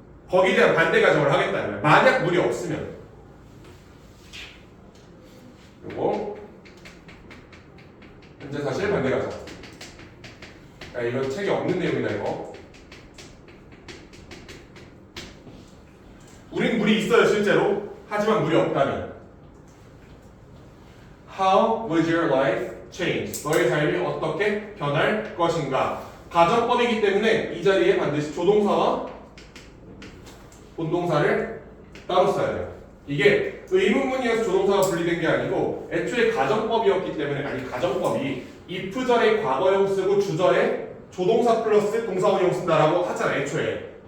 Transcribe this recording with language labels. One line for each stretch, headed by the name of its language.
Korean: 거기에 대한 반대 가정을 하겠다는 거야. 만약 물이 없으면 요거 현재 사실 반대 가정. 야, 이거 책에 없는 내용이다 이거. 우린 물이 있어요 실제로. 하지만 물이 없다면
English: How would your life change?
Korean: 너의 삶이 어떻게 변할 것인가? 가정법이기 때문에 이 자리에 반드시 조동사와 본동사를 따로 써야 돼요. 이게 의문문이어서 조동사가 분리된 게 아니고 애초에 가정법이었기 때문에 가정법이 if절에 과거형 쓰고 주절에 조동사 플러스 동사원형 쓴다라고 하잖아 애초에.